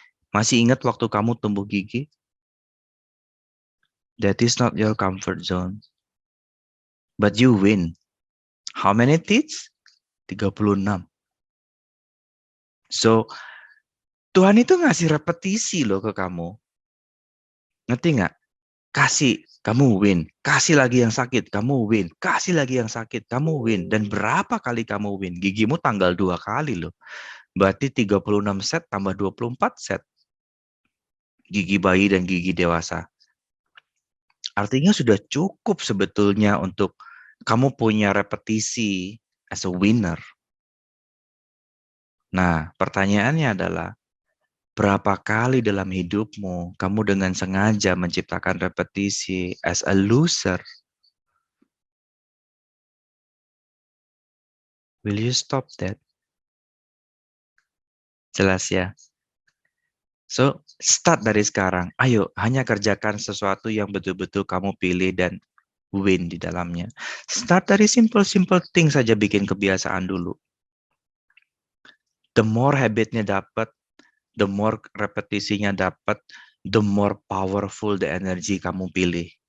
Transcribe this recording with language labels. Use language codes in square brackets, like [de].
[id] Masih ingat waktu kamu tumbuh gigi? [en] That is not your comfort zone. But you win. How many teeth? 36. [id] So, Tuhan itu ngasih repetisi loh ke kamu. Ngerti nggak? Kasih, kamu win. Kasih lagi yang sakit, kamu win. Kasih lagi yang sakit, kamu win. Dan berapa kali kamu win? Gigimu tanggal 2 kali loh. Berarti 36 set tambah 24 set. Gigi bayi dan gigi dewasa. Artinya sudah cukup sebetulnya untuk kamu punya repetisi [en] as a winner. [id] Nah, pertanyaannya adalah, berapa kali dalam hidupmu kamu dengan sengaja menciptakan repetisi [en] as a loser? Will you stop that? [id] Jelas ya? So, start dari sekarang. Ayo, hanya kerjakan sesuatu yang betul-betul kamu pilih dan win di dalamnya. Start dari [en] simple-simple thing [id] saja, bikin kebiasaan dulu. [en] The more habitnya dapat, the more repetisinya dapat, the more powerful the energy kamu pilih.